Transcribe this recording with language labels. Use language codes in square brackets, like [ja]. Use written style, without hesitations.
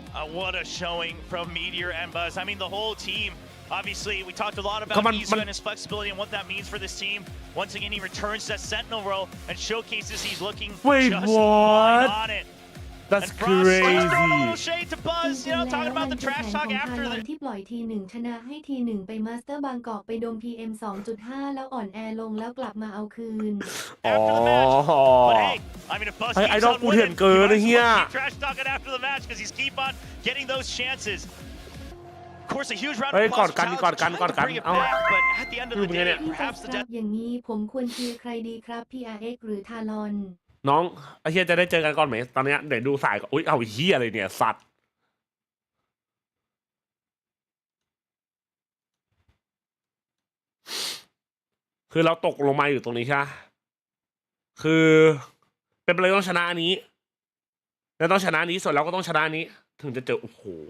[en] What a showing from Meteor and Buzz. I mean, the whole team. Obviously, we talked a lot about Izu and his flexibility and what that means for this team. Once again, he returns to that Sentinel role and showcases he's looking just fine on it. That's and Frost crazy. throwing a little shade to Buzz, you know, talking about the trash talk after the [th] ที่ปล่อยทีหนึ่งชนะให้ทีหนึ่งไปมาสเตอร์บางกอกไปโดม PM 2.5 แล้วอ่อนแอลงแล้วกลับมาเอาคืน [en] after the match. But hey, I mean, if Buzz keeps on winning, he might as well keep trash talking after the match because he's keep on getting those chances. Of course, a huge round of applause for Talon trying to bring it back, but at the end of the day, perhaps the [th] อย่างนี้ผมควรเชียร์ใครดีครับ DRX หรือทารอน น้องไอ้เหี้ยจะได้เจอกันก่อนไหมตอนเนี้ยเดี๋ยวดูสายก่อนอุ้ยเอาเหี้ยอะไรเนี่ยสัตว์คือเราตกลงมาอยู่ตรงนี้ใช่ไหมคือเป็นไปเลยต้องชนะอันนี้แล้วต้องชนะนี้ส่วนเราก็ต้องชนะอันนี้ถึงจะเจอโอ้โห